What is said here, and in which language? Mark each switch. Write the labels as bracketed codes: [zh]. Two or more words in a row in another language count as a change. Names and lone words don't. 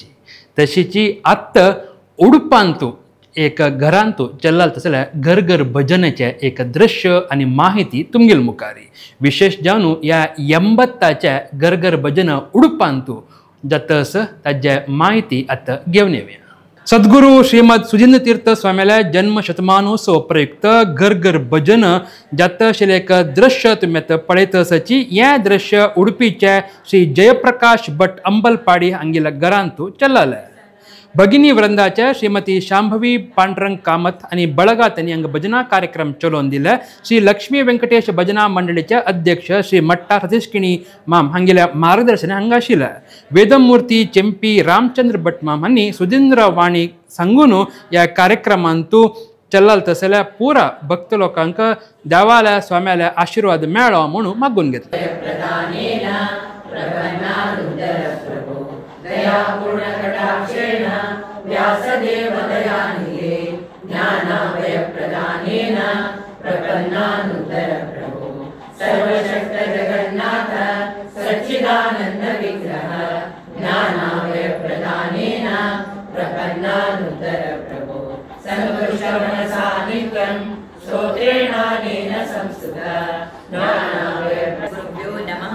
[kok] तशीची आत्त उडपांतू एक घरांतू चल्लाल तसल्या घर घर भजनाचे एक दृश्य आनी माहिती तुमगेल मुखारी. विशेष जावन ह्या 80च्या घर घर भजन उडपांतू जातस ताजे माहिती आतां घेवन येवया. सद्गुरू श्रीमद सुजिंद्र तीर्थ स्वामील्या जन्म शतमानोत्सव प्रयुक्त घर घर भजन जात आशिल्लें एक दृश्य तुमी आतां पळयतसाची. हें दृश्य उडपीचे श्री जयप्रकाश भट अंबलपाडी हांगेल्या घरांतू चल्लालें. भगिनी वृंदाचे श्रीमती शांभवी पांडुरंग कामत आनी बळगात हांणी हांगा भजना कार्यक्रम चलोवन दिले. श्री लक्ष्मी व्यंकटेश भजना मंडळीचे अध्यक्ष श्री मट्टा सतीशकिणी माम हांगेल्या मार्गदर्शन हांगा आशिल्लें. वेदमूर्ती चेंपी रामचंद्र भट माम हांणी सुधींद्र वाणी सांगून ह्या कार्यक्रमांतू चल्लाल तसल्या पुरा भक्त लोकांक देवाल्या स्वाम्याल्या आशिर्वाद मेळो म्हणून मागून घेतले. [sa] दयापूर्णकटाक्षेण व्यासदेव दयानिधे ज्ञानाभयप्रदानेन प्रपन्नानुत्तर प्रभो सर्वशक्त जगन्नाथ सच्चिदानंद विग्रह ज्ञानाभयप्रदानेन प्रपन्नानुत्तर प्रभो सर्वश्रवणसानिध्यं श्रोत्रेणानेन संस्तुतः ज्ञानाभयप्रभो नमः.